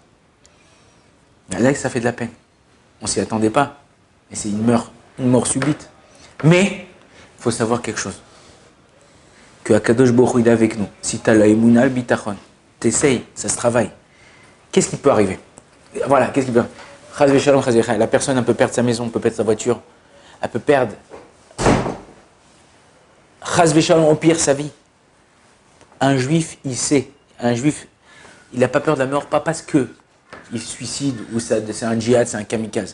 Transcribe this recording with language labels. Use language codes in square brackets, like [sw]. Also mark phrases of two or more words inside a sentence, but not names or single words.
[fr] Là, ça fait de la peine. On s'y attendait pas. Et c'est une mort subite. Mais, il faut savoir quelque chose. Que [he] הקדוש ברוך הוא [fr] est avec nous. Si tu as la émouna, le bitachon, t'essayes, ça se travaille. Qu'est-ce qui peut arriver? Voilà, qu'est-ce qui peut arriver? [he] חס ושלום, חס ושלום. [fr] La personne, elle peut perdre sa maison, elle peut perdre sa voiture, elle peut perdre, [he] חס ושלום, [fr] au pire, sa vie. Un juif, il sait. Un juif, il n'a pas peur de la mort, pas parce que il se suicide ou c'est un djihad, c'est un kamikaze.